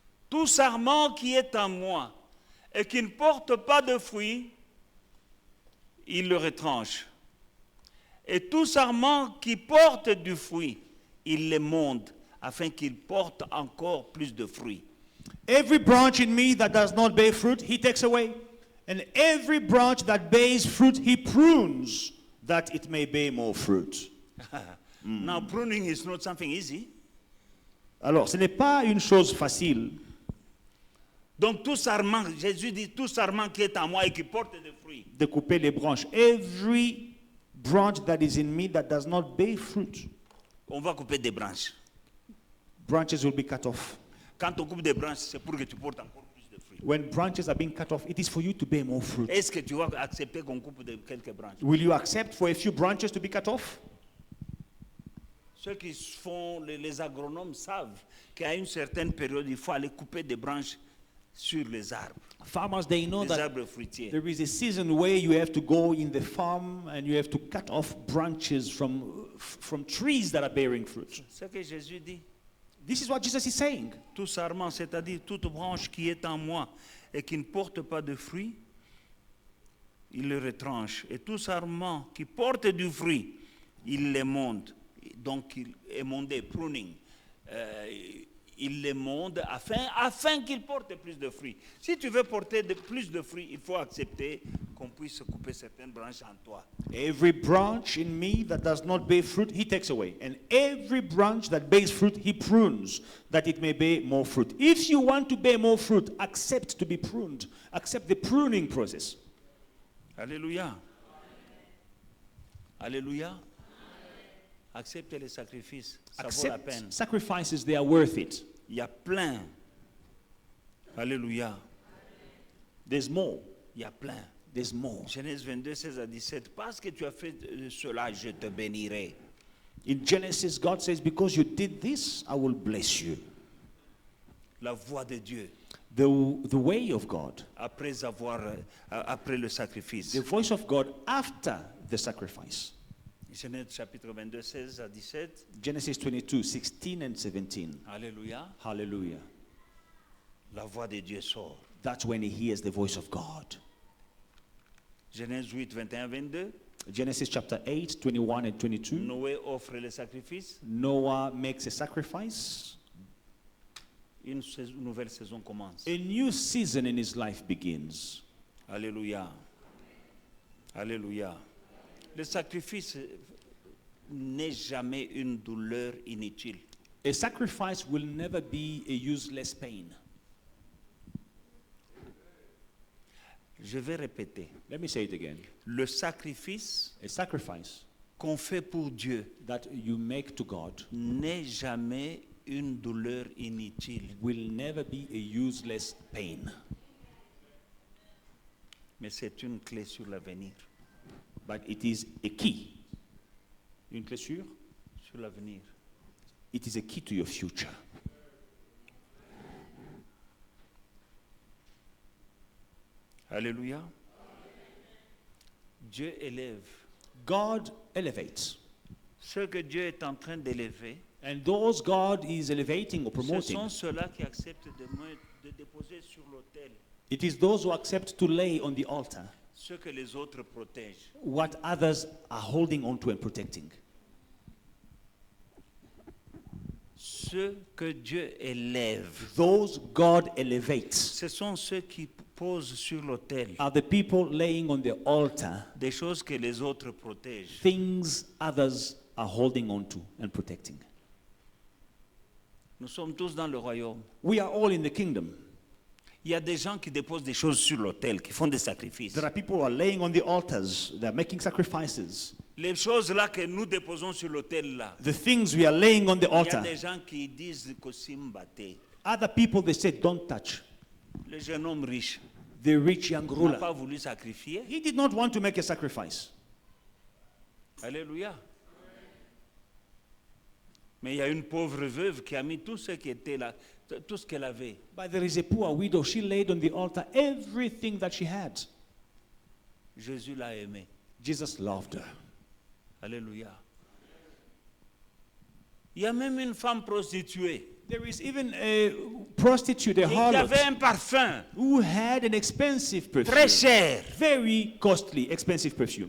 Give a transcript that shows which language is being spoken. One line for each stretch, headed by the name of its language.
French: Tout sarment qui est en moi et qui ne porte pas de fruits, il le retranche. Et tout sarment qui porte du fruit, il le monte, afin qu'il porte encore plus de fruits.
English: Every branch in me that does not bear fruit, he takes away. And every branch that bears fruit, he prunes, that it may bear more fruit. Now, pruning is not something easy.
French: Alors, ce n'est pas une chose facile. Donc, tout sarment, Jésus dit, tout sarment qui est en moi et qui porte des fruits, De couper les branches.
English: Every branch that is in me that does not bear fruit,
French: on va couper des branches.
English: branches will be cut off.
French: Quand on coupe des branches, c'est pour que tu portes encore plus de fruits.
English: When branches are being cut off, it is for you to bear more fruit.
French: Est-ce que tu vas accepter qu'on coupe quelques branches?
English: Will you accept for a few branches to be cut off?
French: Ceux qui font, les agronomes savent qu'à une certaine période, il faut aller couper des branches sur les arbres,
English: Farmers, they know
French: les
English: that
French: arbres fruitiers.
English: there is a season where you have to go in the farm and you have to cut off branches from trees that are bearing fruit.
French: C'est ce que Jésus dit.
English: This is what Jesus is saying.
French: Tout sarment, c'est-à-dire toute branche qui est en moi et qui ne porte pas de fruits, il le retranche. Et tout sarment qui porte du fruit, il les monte. Donc, il est mondé, pruning. Il les monte afin qu'il porte plus de fruits. Si tu veux porter plus de fruits, il faut accepter qu'on puisse couper certaines branches en toi.
English: Every branch in me that does not bear fruit, he takes away. And every branch that bears fruit, he prunes, that it may bear more fruit. If you want to bear more fruit, accept to be pruned. Accept the pruning process.
French: Alléluia. Alléluia. Acceptez les sacrifices, ça vaut la peine.
English: Accept sacrifices, they are worth it.
French: Il y a plein. Alléluia.
English: There's more.
French: Il y a plein.
English: There's more.
French: Genèse 22, 16 à 17. Parce que tu as fait cela, je te bénirai.
English: In Genesis, God says, because you did this, I will bless you.
French: La voix de Dieu,
English: The way of God,
French: après le sacrifice.
English: the voice of God after the sacrifice.
French: Genèse chapitre 22, 16 à 17.
English: Genesis 22, 16 and 17.
French: Alléluia.
English: Hallelujah.
French: La voix de Dieu sort.
English: That's when he hears the voice of God.
French: Genèse 8, 21, 22.
English: Genesis chapter 8, 21 and 22.
French: Noé offre le sacrifice.
English: Noah makes a sacrifice.
French: Une nouvelle saison commence.
English: A new season in his life begins.
French: Alléluia. Alléluia. Le sacrifice n'est jamais une douleur inutile.
English: A sacrifice will never be a useless pain.
French: Je vais répéter.
English: Let me say it again.
French: Le sacrifice
English: A sacrifice
French: qu'on fait pour Dieu
English: that you make to God
French: n'est jamais une douleur inutile,
English: will never be a useless pain.
French: mais c'est une clé sur l'avenir.
English: But it is a key.
French: Une clé sûre? Sur l'avenir.
English: It is a key to your future.
French: Alléluia. Dieu élève.
English: God elevates.
French: Ce que Dieu est en train d'élever,
English: And those God is elevating or
French: ce
English: promoting,
French: sont ceux-là qui acceptent de déposer sur l'autel
English: it is those who accept to lay on the altar
French: ce que les autres protègent.
English: what others are holding on to and protecting.
French: Ceux que Dieu élève,
English: Those God elevates
French: ce sont ceux qui posent sur l'autel
English: are the people laying on the altar
French: des choses que les autres protègent.
English: things others are holding on to and protecting.
French: Nous sommes tous dans le royaume.
English: We are all in the kingdom.
French: Il y a des gens qui déposent des choses sur l'autel, qui font des sacrifices.
English: There are people who are laying on the altars, they are making sacrifices.
French: Les choses là que nous déposons sur l'autel là,
English: The things we are laying on the
French: il y a
English: altar.
French: des gens qui disent que Simbate,
English: Other people, they say, don't touch.
French: le jeune homme riche,
English: The rich young
French: n'a
English: ruler,
French: pas voulu sacrifier.
English: he did not want to make a sacrifice.
French: Alléluia. Mais il y a une pauvre veuve qui a mis tout ce qui était là, tout ce qu'elle avait.
English: But there is a poor widow. She laid on the altar everything that she had.
French: Jésus l'a aimée.
English: Jesus loved her.
French: Alléluia. Il y a même une femme prostituée
English: There is even a prostitute, a
French: qui avait
English: harlot,
French: un parfum
English: who had an expensive
French: très
English: perfume.
French: cher
English: Very costly, expensive perfume.